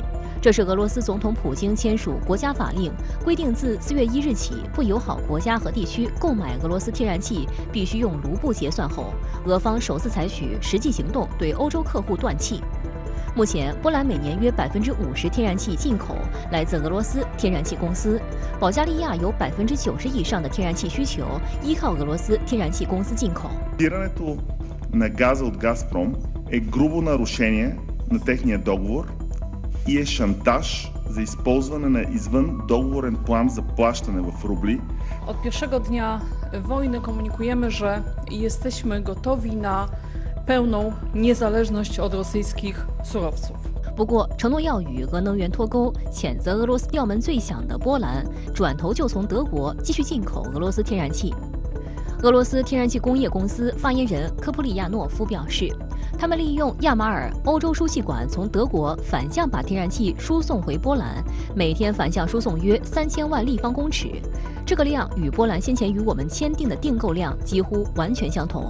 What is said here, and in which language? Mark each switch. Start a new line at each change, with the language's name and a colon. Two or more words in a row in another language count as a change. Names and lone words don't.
Chinese: 这是俄罗斯总统普京签署国家法令，规定自4月1日起，不友好国家和地区购买俄罗斯天然气必须用卢布结算后，俄方首次采取实际行动对欧洲客户断气。目前，波兰每年约50%天然气进口来自俄罗斯天然气公司。保加利亚有90%以上的天然气需求依靠俄罗斯天然气公司进口。
Bulgarian: Спирането на газа от Газпром е грубо нарушение на техния договор и е шантаж за използване на извън договорен план за плащане в рубли.
Polish: Od pierwszego dnia wojny komunikujemy, że jesteśmy gotowi na pełną niezależność od rosyjskich surowców.
Chinese: 不过，承诺要与俄能源脱钩，谴责俄罗斯调门最响的波兰，转头就从德国继续进口俄罗斯天然气。俄罗斯天然气工业公司发言人科普里亚诺夫表示，他们利用亚马尔欧洲输气管从德国反向把天然气输送回波兰，每天反向输送约3000万立方公尺，这个量与波兰先前与我们签订的订购量几乎完全相同。